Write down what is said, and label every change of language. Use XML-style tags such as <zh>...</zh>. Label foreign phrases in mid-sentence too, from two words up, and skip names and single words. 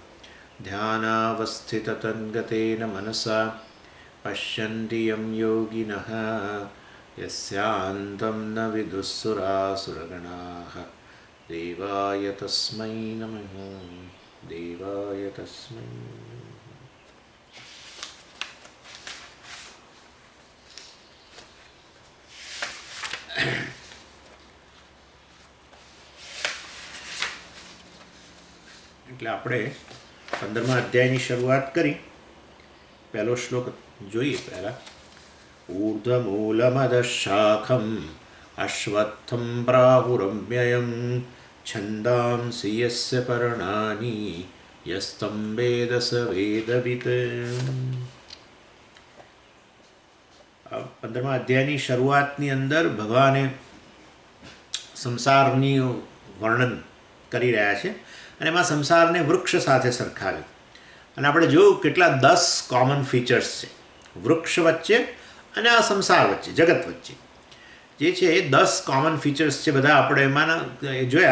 <sa>ध्यानावस्थिततन्गतेन मनसा पश्यन्ति यं योगिनः यस्यान्तं न विदुःसुरासुरगणाः। देवाय तस्मै नमः देवाय तस्मै।</sa> <gu>એટલે આપણે 15મા અધ્યાયની શરૂઆત કરી. પહેલો શ્લોક જોઈએ પહેલાં.</gu> <sa>ऊर्ध्वमूलमदशाखम् अश्वत्थं प्राहुरव्ययं छन्दांसि यस्य पर्णानि यस्तं वेद स वेदवित्।</sa> <gu>15મા અધ્યાયની શરૂઆતની અંદર ભગવાને સંસારની વર્ણન કરી રહ્યા છે અને એમાં સંસારને વૃક્ષ સાથે સરખાવ્યું. અને આપણે જોયું કેટલા 10</gu> <en>common features</en> <gu>છે વૃક્ષ વચ્ચે અને આ સંસાર વચ્ચે જગત વચ્ચે જે છે એ 10</gu> <en>common features</en> <gu>છે બધા આપણે એમાં જોયા.</gu>